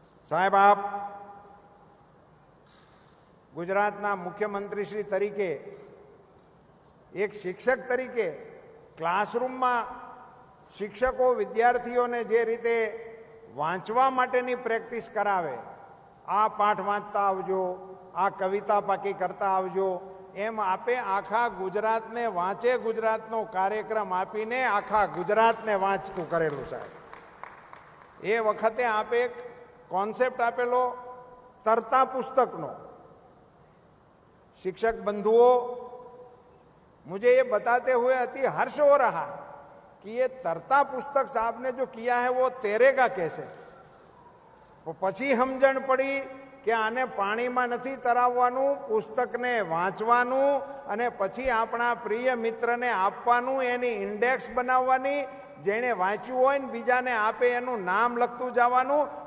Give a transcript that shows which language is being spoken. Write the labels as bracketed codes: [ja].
[gu] સાહેબ, આપ ગુજરાતના મુખ્યમંત્રીશ્રી તરીકે એક શિક્ષક તરીકે ક્લાસરૂમમાં શિક્ષકો વિદ્યાર્થીઓને જે રીતે વાંચવા માટેની પ્રેક્ટિસ કરાવે, આ પાઠ વાંચતા આવજો, આ કવિતા પાકી કરતા આવજો, એમ આપે આખા ગુજરાતને વાંચે ગુજરાતનો કાર્યક્રમ આપીને આખા ગુજરાતને વાંચતું કરેલું સાહેબ. એ વખતે આપે એક કોન્સેપ્ટ આપેલો તરતા પુસ્તકનો. [hi] शिक्षक बंधुओं, मुझे ये बताते हुए अति हर्ष हो रहा है कि ये तरता पुस्तक साहब ने जो किया है वो तैरेगा कैसे. [gu] तो પછી સમજણ પડી કે આને પાણીમાં નથી તરાવવાનું, પુસ્તકને વાંચવાનું અને પછી આપણા પ્રિય મિત્રને આપવાનું, એની ઇન્ડેક્સ બનાવવાની, જેણે વાંચ્યું હોય ને બીજાને આપે એનું નામ લખતું જવાનું.